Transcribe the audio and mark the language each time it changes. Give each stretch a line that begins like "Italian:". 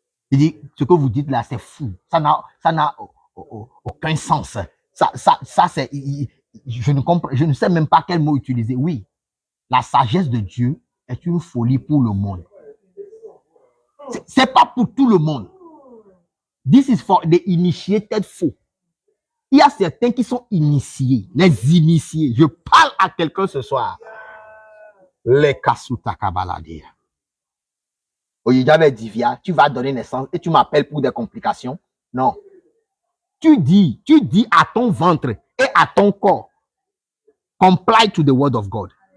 French: Il dit, ce que vous dites là, c'est fou. Ça n'a aucun sens. Ça c'est, je ne sais même pas quel mot utiliser. Oui, la sagesse de Dieu est une folie pour le monde. C'est pas pour tout le monde.
English: This is for the initiated fool.
French: Il y a certains qui sont initiés, les initiés. Je parle à quelqu'un ce soir. Les kasuta kabaladia. Oyedjabe Divya, tu vas donner naissance et tu m'appelles pour des complications. Non. Tu dis à ton ventre et à ton corps,
English: comply to the word of God.